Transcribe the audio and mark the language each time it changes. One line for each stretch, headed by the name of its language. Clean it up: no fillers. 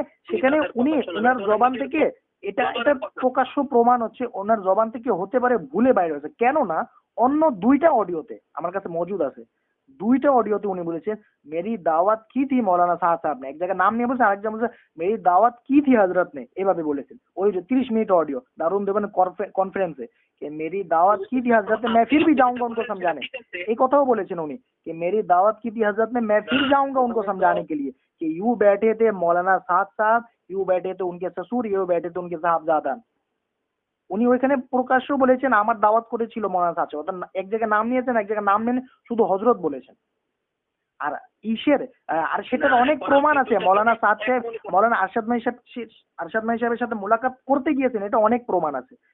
Bangla: সেখানে উনি ওনার জবান থেকে এটা এটা বদরের কথা। প্রকাশ্য প্রমাণ হচ্ছে ওনার জবান থেকে হতে পারে ভুলে বাইরে হয়েছে, কেননা অন্য দুইটা অডিওতে আমার কাছে মজুদ আছে, দুইটা অডিওতে উনি বলেছেন
Hindi: মেরি দাওয়াত কি থি মৌলানা সাহেব ने,
Bangla: এক জায়গায় নাম নিয়ে বলছে, আরেক জায়গায় বলছে
Hindi: মেরি দাওয়াত কি থি হজরত ने,
Bangla: এভাবে বলেছেন। ওই যে 30 মিনিট অডিও দারুন দেবেন কনফারেন্সে
Hindi: कि मेरी दावत की थी हजरत ने, मैं फिर भी जाऊंगा उनको समझाने,
Bangla: এই কথাও বলেছেন উনি
Hindi: कि मेरी दावत की थी हजरत ने, मैं फिर जाऊंगा उनको समझाने के लिए कि यूं बैठे थे मौलाना साहब, यूं बैठे थे उनके ससुर, यूं बैठे थे उनके साहबजादा।
Bangla: উনি ওইখানে প্রকাশ্য বলেছেন আমার দাওয়াত করেছিল মৌলানা সাহেব, অর্থাৎ এক জায়গায় নাম নিয়েছেন, এক জায়গায় নাম নেন, শুধু হজরত বলেছেন। আর ইসের আর সেটার অনেক প্রমাণ আছে, মৌলানা সাহেব মৌলানা আরশাদ ভাই সাহেবের সাথে মোলাকাত করতে গিয়েছেন, এটা অনেক প্রমাণ আছে।